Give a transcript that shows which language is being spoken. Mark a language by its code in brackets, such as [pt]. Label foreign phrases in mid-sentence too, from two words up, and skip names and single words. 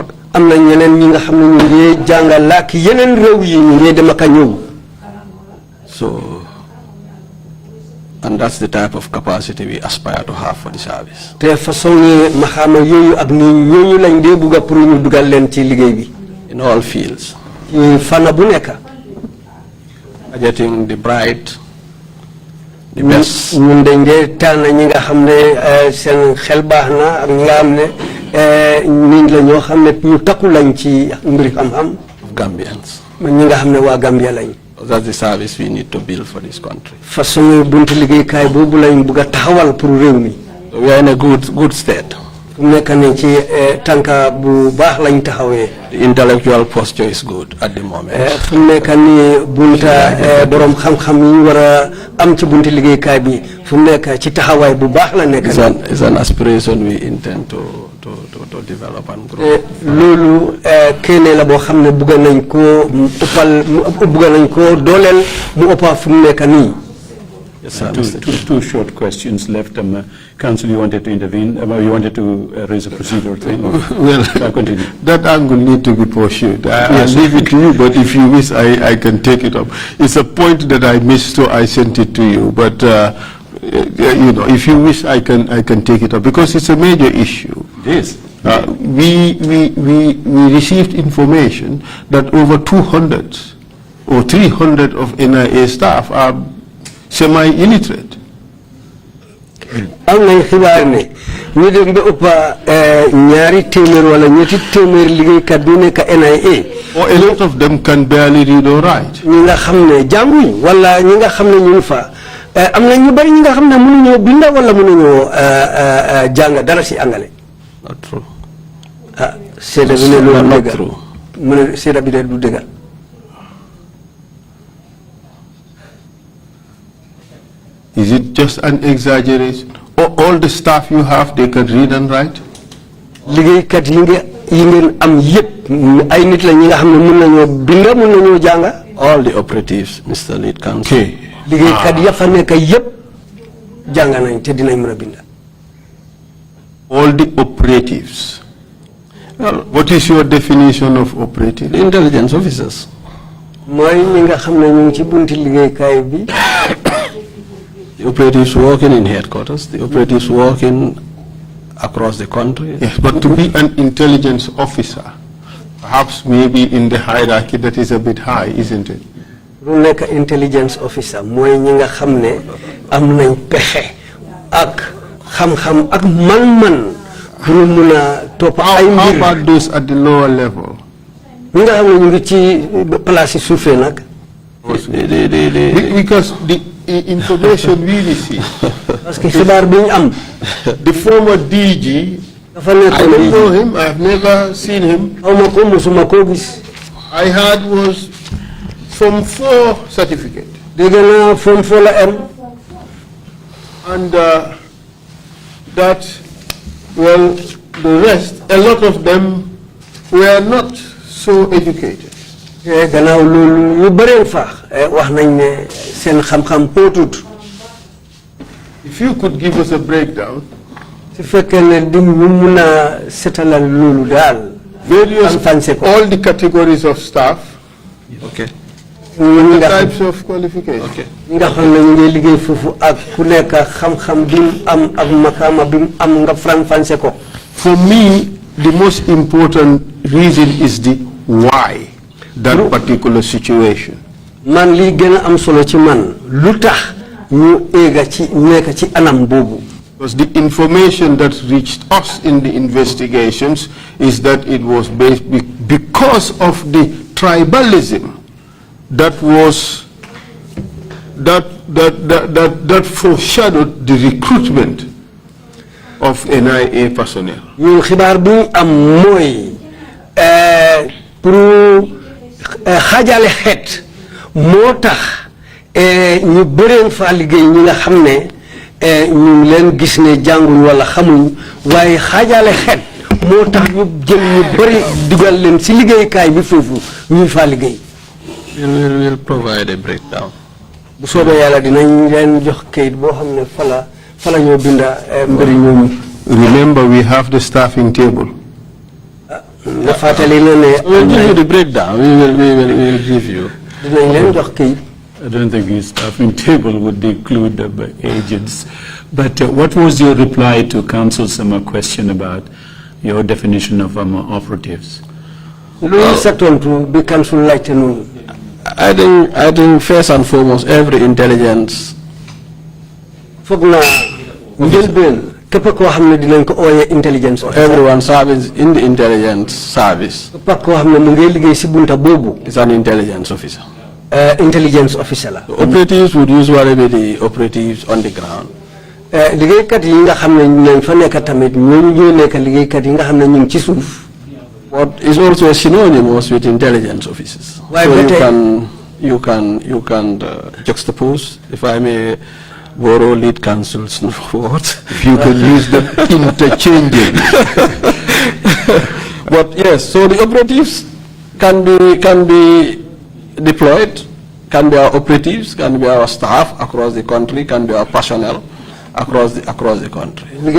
[wo] am na ñeneen ñi nga xam ne ñu ngi jànga làkk yeneen réew yi ñu ngi dem ak a ñëw. [en] And that's the type of capacity we aspire to have for the service. [wo] te façon maxaama yooyu ak ni ñooñu lañ dee bugga pour ñu dugal leen ci liggéey bi. [en] In all fields. [wo] ci fànn bu nekk. [en] Getting the bright, the best. [wo] ñun dañ dee tànn ñi nga xam ne seen xel baax na ak ñi nga xam ne nit la ñoo xam ne ñu takku lañ ci mbiri xam-xam. [en] Gambians. [wo] ñi nga xam ne waa Gambia lañ. [en] That's the service we need to build for this country. [wo] façon buntu liggéey kay bobu lañ bëgg taxawal pour réew mi. [en] We are in a good state. [wo] nekk nañ ci tanka bu baax lañ taxawé. [en] The intellectual posture is good at the moment. [wo] fu nekk ni bunta borom xam-xam yi wara am ci buntu liggéey kay bi fu nekk ci taxaway bu baax la nekk. [en] It's an aspiration we intend to develop and grow. [wo] Lolu kene la bo xamne bëgg nañ ko uppal bëgg nañ ko dolel mu uppa fu nekk ni. [en] Yes, two short questions left. Council, you wanted to intervene? You wanted to raise a procedural thing? Well, continue. That angle need to be pursued. I leave it to you, but if you wish, I can take it up. It's a point that I missed, so I sent it to you. But you know, if you wish, I can take it up because it's a major issue. Yes. We received information that over 200 or 300 of NIA staff are semi-illiterate. [wo] am nañ xibaar ne ñu dem ba ëpp ñaari téeméer wala ñetti téeméer liggéeykat bi nekk NIA. [en] Or a lot of them can barely read or write. [wo] ñi nga xam ne jànguñ wala ñi nga xam ne ñu ngi fa am na ñu bari ñi nga xam ne mënuñoo binda wala mënuñoo jàng dara si angale. [en] Not true. [wo] seeda bi ne loolu dëgg mu ne seeda bi de du dëgg. [en] Is it just an exaggeration? Or all the staff you have, they can read and write? [wo] liggéeykat yi ngeen am yépp ay nit la ñi nga xam ne mën nañoo binda mën nañoo jànga. [en] All the operatives, Mr. Lead Counsel. Okay. [wo] liggéeykat ya fa nekk yépp jàng nañ te dinañ mën a binda. [en] All the operatives. Well, what is your definition of operative? The intelligence officers. [wo] mooy ñi nga xam ne ñu ngi ci bunti liggéeykaay bi. [en] The operatives working in headquarters, the operatives working across the country. Yes, but to be an intelligence officer, perhaps maybe in the hierarchy that is a bit high, isn't it? [wo] lu nekk [en] intelligence officer [wo] mooy ñi nga xam ne am nañ pexe ak xam-xam ak man-man pour mun a topp ay mbir. [en] How about those at the lower level? [wo] ñi nga xam ne ñu ngi ci place yi suufee nag. [en] Because the information we receive. [fr] parce que [wo] xibaar bi ñu am. [en] The former DG, [wo] dafa [en] I [wo] nekkoon [en] don't know him, I have never seen him. [wo] xaw ma ko mosuma koo gis. [en] I had was Form 4 certificate. [wo] dégg naa Form 4 la am. [en] And that, well, the rest, a lot of them were not so educated. [wo] gannaaw loolu ñu bëree faax wax nañ ne seen xam-xam xóotut. [en] If you could give us a breakdown. [wo] su fekkee ne di ñu mun a setalal loolu daal. [en] Various, all the categories of staff. Okay. The types of qualification. Okay. [wo] ñi nga xam ne ñu ngi liggéey foofu ak ku nekk xam-xam bi mu am ak makaama bi mu am nga faram-fànce ko. [en] For me, the most important reason is the why that particular situation. [wo] man li gën a am solo ci man lu tax ñu éega ci nekk ci anam boobu. [en] Because the information that reached us in the investigations is that it was based because of the tribalism that was that foreshadowed the recruitment of NIA personnel. [wo] ñun xibaar bi am mooy pour xaajale xeet moo tax ñu bëreen fa liggéey ñi nga xam ne ñu leen gis ne jànguñ wala xamuñ waaye xaajale xeet moo tax ñu jël ñu bëri dugal leen si liggéeykaay bi foofu ñuy faa liggéey. [en] We'll provide a breakdown. [wo] bu soobee yàlla dinañ leen jox kayit boo xam ne fa la ñoo binda mbiri ñooñu. [en] Remember, we have the staffing table. [wo] nga fàttali na ne. [en] We'll give you the breakdown. We'll give you. [wo] dinañ leen jox kayit. [en] I don't think his staffing table would include the agents. But what was your reply to Council's question about your definition of operatives? [wo] Lu sa tontu bi Council laajte noonu. [en] I think first and foremost, every intelligence. [wo] foog naa njëlbeen képp koo xam ne dinañ ko ooyee intelligence. [en] Everyone serving in the intelligence service. [wo] képp koo xam ne mu ngi liggéey si bunta boobu. [en] Is an intelligence officer. intelligence officer la. Operatives would usually be the operatives on the ground. [wo] liggéeykat yi nga xam ne nañ fa nekk tamit ñooñu ñoo nekk liggéeykat yi nga xam ne ñu ngi ci suuf. [en] But it's also synonymous with intelligence officers. So you can juxtapose, if I may borrow lead counsel's words. If you can use them interchanging. But yes, so the operatives can be deployed, can be our operatives, can be our staff across the country, can be our personnel across the country.